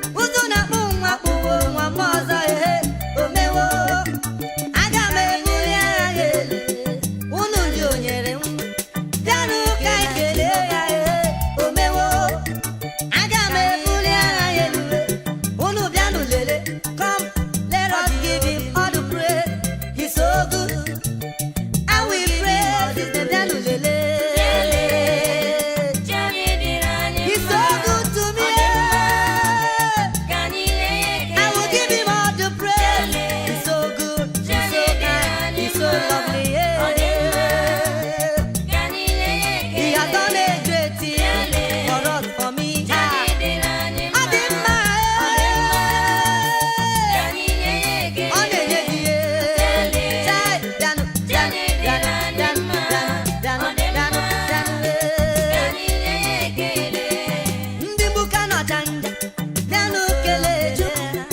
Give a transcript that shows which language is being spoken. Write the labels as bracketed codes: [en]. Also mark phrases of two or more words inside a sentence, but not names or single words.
[ig] Ụzụ na-akpụ nwa kpụwo nwa m ọzọ, ehe. O mewo. Aga m ebuli agha ya elu. Unu ndị o nyere m. Bịanụ ka anyị kelee ya, ehe. O mewo. Aga m ebuli agha ya elu. Unu bịanụ lelee. [en] Come, let us give him all the praise. He's so good. I will praise his name. [ig] Bịanụ lelee. [en] He's so good to me. I will give him all the praise. He's so good. He's so kind. He's so lovely. He has done a great thing for us, for me. [ig] Ọ dị mma. Ọ na-enye gị ihe. Chai, bịanụ, bịanụ, bịanụ, bịanụ, bịanụ, bịanụ, bịanụ, bịanụ. Ndị mbuka nọ janja, bịanụ kelee Chukwu.